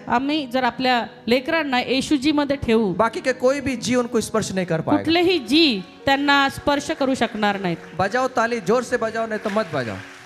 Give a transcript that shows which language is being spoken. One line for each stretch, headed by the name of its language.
Marathi: आम्ही जर आपल्या लेकरांना येशूजी मध्ये ठेवू,
Hindi: बाकी के कोई भी जी उनको स्पर्श नहीं कर पाएगा।
Marathi: कुठलेही जी त्यांना स्पर्श करू शकणार नाहीत।
Hindi: बजाओ ताली, जोर से बजाओ, नहीं तो मत बजाओ।